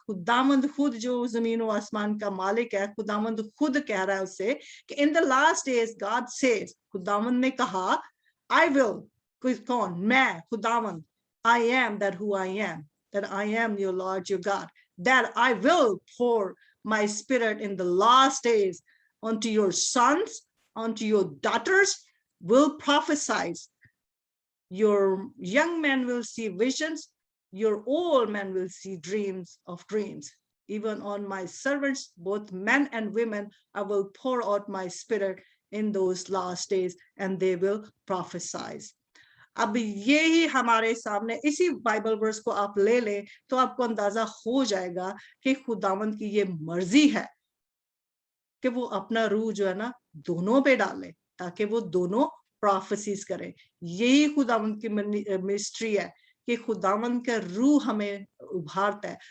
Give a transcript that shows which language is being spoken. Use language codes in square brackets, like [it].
[hi] खुदावंद खुद जो जमीन और आसमान का मालिक है, खुदावंद खुद कह रहा है उससे कि [en] in the last days God says, [hi] खुदावंद ने कहा [en] I will, [hi] कौन? मैं खुदावंद, [en] I am that who I am, that I am your lord your God, that I will pour my spirit in the last days unto your sons, unto your daughters will prophesy. Your young men will see visions, your old men will see dreams of dreams. Even on my servants, both men and women, I will pour out my spirit in those last days and they will prophesy. [hi] अब ये ही हमारे सामने, इसी Bible verse को आप ले लें तो आपको अंदाजा हो जाएगा कि खुदावंद की ये मर्जी है कि वो अपना रूह जो है ना दोनों पे डाले, ताकि वो दोनों प्रोफेसीज करें। यही खुदावंद की मिस्ट्री है कि खुदावंद का रूह हमें उभारता है।